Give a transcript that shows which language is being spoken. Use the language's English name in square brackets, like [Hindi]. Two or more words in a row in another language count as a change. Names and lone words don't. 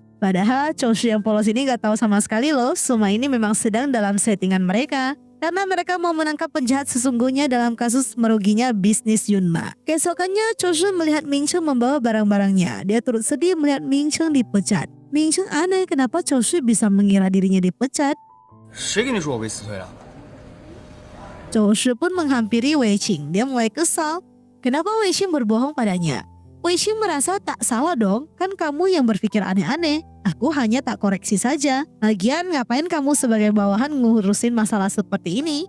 [Indonesian] Padahal Chou Shi yang polos ini gak tahu sama sekali loh, semua ini memang sedang dalam settingan mereka. Karena mereka mau menangkap penjahat sesungguhnya dalam kasus meruginya bisnis Yunma. Keesokannya Chou Shi melihat Ming Chong membawa barang-barangnya. Dia turut sedih melihat Ming Chong dipecat. Ming Chong aneh kenapa Chou Shi bisa mengira dirinya dipecat. [Chinese] 谁跟你说我被辞退了？ [Indonesian] Chou Shi pun menghampiri Wei Qing. Dia mulai kesal. Kenapa Wei Qing berbohong padanya? Wei Qing merasa tak salah dong, kan kamu yang berpikir aneh-aneh. Aku hanya tak koreksi saja. Lagian ngapain kamu sebagai bawahan ngurusin masalah seperti ini?